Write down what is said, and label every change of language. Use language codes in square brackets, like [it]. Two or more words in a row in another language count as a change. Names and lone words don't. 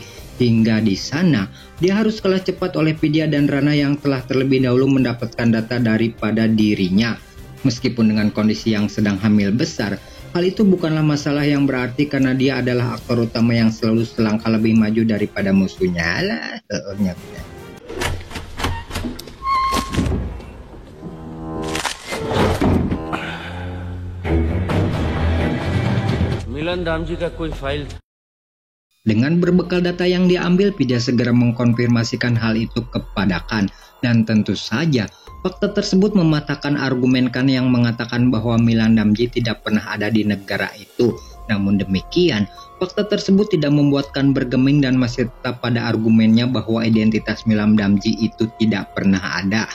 [id] Hingga di sana, dia harus kalah cepat oleh Vidya dan Rana yang telah terlebih dahulu mendapatkan data daripada dirinya. Meskipun dengan kondisi yang sedang hamil besar, hal itu bukanlah masalah yang berarti karena dia adalah aktor utama yang selalu selangkah lebih maju daripada musuhnya. [hi] मिलन दाम जी का कोई फाइल था। [id] Dengan berbekal data yang diambil, Vidya segera mengkonfirmasikan hal itu kepada Khan. Dan tentu saja, fakta tersebut mematahkan argumen Khan yang mengatakan bahwa Milan Damji tidak pernah ada di negara itu. Namun demikian, fakta tersebut tidak membuat Khan bergeming dan masih tetap pada argumennya bahwa identitas Milan Damji itu tidak pernah ada.